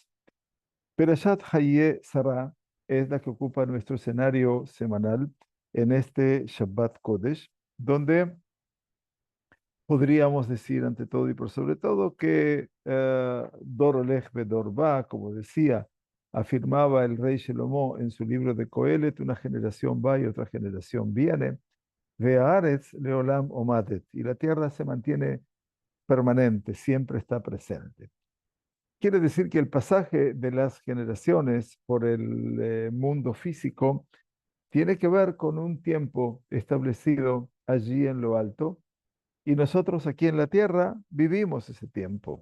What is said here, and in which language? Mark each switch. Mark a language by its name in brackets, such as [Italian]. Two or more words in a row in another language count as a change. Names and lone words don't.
[Spanish] Perashat Hayé Sarah es la que ocupa nuestro escenario semanal en este [Hebrew] שבת קודש, [Spanish] donde podríamos decir ante todo y por sobre todo que [Hebrew] דור הולך ודור בא, [Spanish] como decía, afirmaba el rey Shelomo en su libro de Coelet, una generación va y otra generación viene. [Hebrew] והארץ לעולם עומדת, [Spanish] y la tierra se mantiene permanente, siempre está presente. Quiere decir que el pasaje de las generaciones por el mundo físico tiene que ver con un tiempo establecido allí en lo alto, y nosotros aquí en la tierra vivimos ese tiempo.